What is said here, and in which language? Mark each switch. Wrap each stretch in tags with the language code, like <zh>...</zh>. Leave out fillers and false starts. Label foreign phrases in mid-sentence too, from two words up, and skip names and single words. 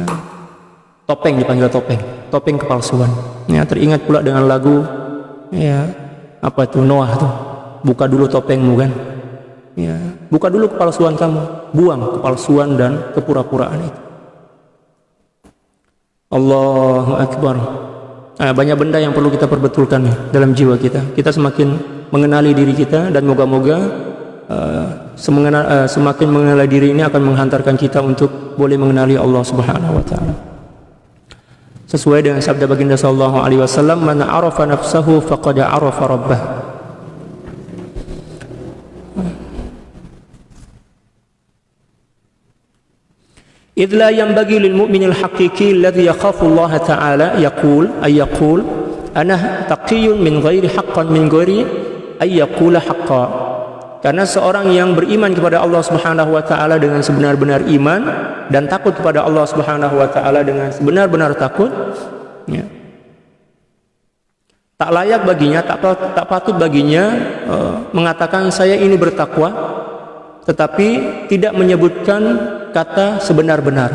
<ms>Topeng dipanggil topeng kepalsuan. Ya, teringat pula dengan lagu ya, apa itu, Noah tuh,</ms> <id>buka dulu topengmu</id> <ms>kan. Ya, buka dulu kepalsuan kamu, buang kepalsuan dan kepura-puraan itu.</ms> <ar>الله أكبر.</ar> <ms>Banyak benda yang perlu kita perbetulkan dalam jiwa kita. Kita semakin mengenali diri kita, dan moga-moga semakin mengenali diri ini akan menghantarkan kita untuk boleh mengenali</ms> <ar>الله سبحانه وتعالى.</ar> <ms>Sesuai dengan sabda baginda</ms> <ar>صلى الله عليه وسلم, "من عرف نفسه فقد عرف ربه." إذ لا ينبغي للمؤمن الحقيقي الذي يخاف الله تعالى يقول أنا تقي من غير حقا من غير أن يقول حقا.</ar> <ms>Karena seorang yang beriman kepada</ms> <ar>الله سبحانه وتعالى</ar> <ms>dengan sebenar-benar iman dan takut kepada</ms> <ar>الله سبحانه وتعالى</ar> <ms>dengan sebenar-benar takut, ya, tak layak baginya, tak patut baginya mengatakan saya ini bertakwa, tetapi tidak menyebutkan kata sebenar-benar.</ms>